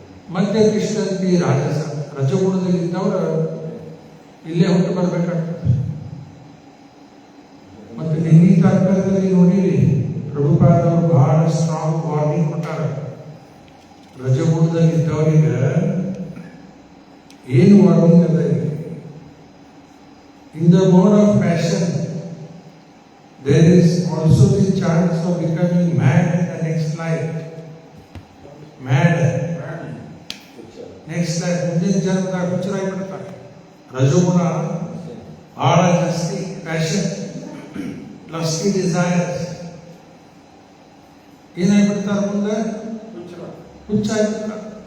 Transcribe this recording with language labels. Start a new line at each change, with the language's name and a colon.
Sanskrit: ಮಧ್ಯ ತಿಷ್ಠಂತಿ ರಾಜಸ,
Kannada: ರಜಗುಣದಲ್ಲಿದ್ದವರು ಇಲ್ಲೇ ಹುಟ್ಟು ಬರ್ಬೇಕಾಗ್ತದೆ. ಮತ್ತೆ ನಿನ್ನೆ ತಾತ್ಪರ್ಯದಲ್ಲಿ ನೋಡಿರಿ, ಪ್ರಭುಪಾದವರು ಬಹಳ ಸ್ಟ್ರಾಂಗ್ ವಾರ್ನಿಂಗ್ ಕೊಟ್ಟಾರ. ರಜಗುಣದಲ್ಲಿದ್ದವರಿಗೆ ಏನು ವಾರ್ನಿಂಗ್ ಅದ?
English: In the mode of passion there is also the chance of becoming mad in the next life. Mad. Next life,
Kannada: ಮುಂದಿನ ಜನ್ಮದಾಗ ಹುಚ್ಚರಾಗಿ ಬಿಡ್ತಾರೆ. ರಜಗುಣ ಬಹಳ ಜಾಸ್ತಿ, ಪ್ಯಾಷನ್, ಲಸ್ಟಿ ಡಿಸೈರ್ಸ್ ಏನಾಗ್ಬಿಡ್ತಾರೆ, ಮುಂದೆ ಹುಚ್ಚಾಗ್ಬಿಡ್ತಾರೆ.